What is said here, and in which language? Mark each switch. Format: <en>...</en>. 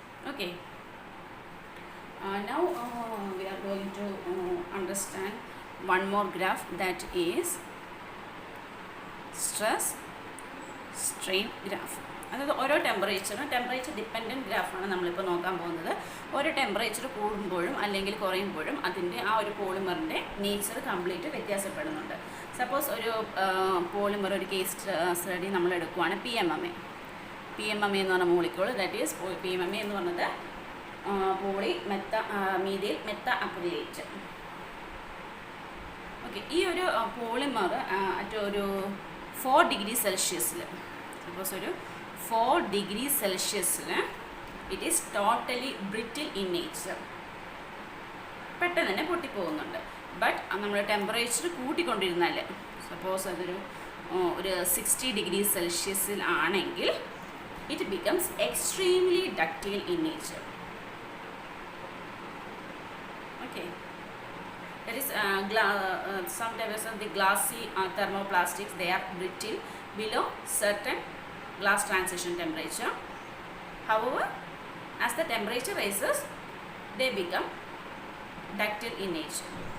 <en>Okay, now we are going to understand one more graph, that is stress strain graph.</en> <ml>അതായത് ഓരോ temperature dependent ഗ്രാഫാണ് നമ്മളിപ്പോൾ നോക്കാൻ പോകുന്നത്. ഓരോ ടെമ്പറേച്ചർ കൂടുമ്പോഴും അല്ലെങ്കിൽ കുറയുമ്പോഴും അതിൻ്റെ ആ ഒരു പോളിമറിൻ്റെ നേച്ചർ കംപ്ലീറ്റ് വ്യത്യാസപ്പെടുന്നുണ്ട്. സപ്പോസ് ഒരു പോളിമർ ഒരു കേസ് സ്റ്റഡി നമ്മൾ എടുക്കുവാണ്, PMMA എന്ന് പറഞ്ഞ മോളിക്യൂൾ, ദാറ്റ് ഈസ് PMMA എന്ന് പറഞ്ഞത് പോളി മീഥൈൽ മെത്ത അക്രിലേറ്റ്. ഓക്കെ, ഈ ഒരു പോളിമർ ഒരു 4 ഡിഗ്രി സെൽഷ്യസിൽ, സപ്പോസ് ഒരു 4 degree സെൽഷ്യസിൽ</ml> <en>it is totally brittle in nature,</en> <ml>പെട്ടെന്ന് തന്നെ പൊട്ടിപ്പോകുന്നുണ്ട്. ബട്ട് നമ്മൾ ടെമ്പറേച്ചർ കൂട്ടിക്കൊണ്ടിരുന്നാൽ, സപ്പോസ് അതൊരു 60 ഡിഗ്രി സെൽഷ്യസിൽ ആണെങ്കിൽ</ml> <en>It becomes extremely ductile in nature. Okay, that is some types of the glassy thermoplastics, they are brittle below certain glass transition temperature. However, as the temperature rises, they become ductile in nature.</en>